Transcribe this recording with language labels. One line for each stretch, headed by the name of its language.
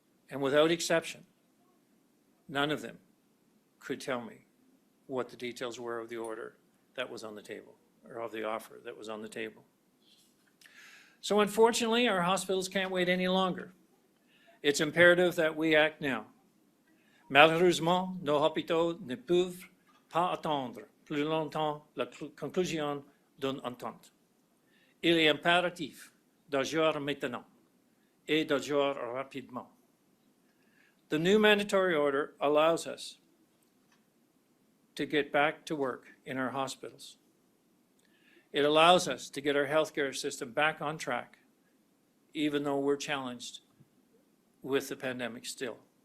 English: And without exception, none of them could tell me what the details were of the order that was on the table, or of the offer that was on the table. So unfortunately, our hospitals can't wait any longer. It's imperative that we act now.
French: Malheureusement, nos hôpitaux ne peuvent pas attendre plus longtemps la conclusion d'une entente. Il est impératif d'agir maintenant et d'agir rapidement.
English: The new mandatory order allows us to get back to work in our hospitals. It allows us to get our healthcare system back on track, even though we're challenged with the pandemic still.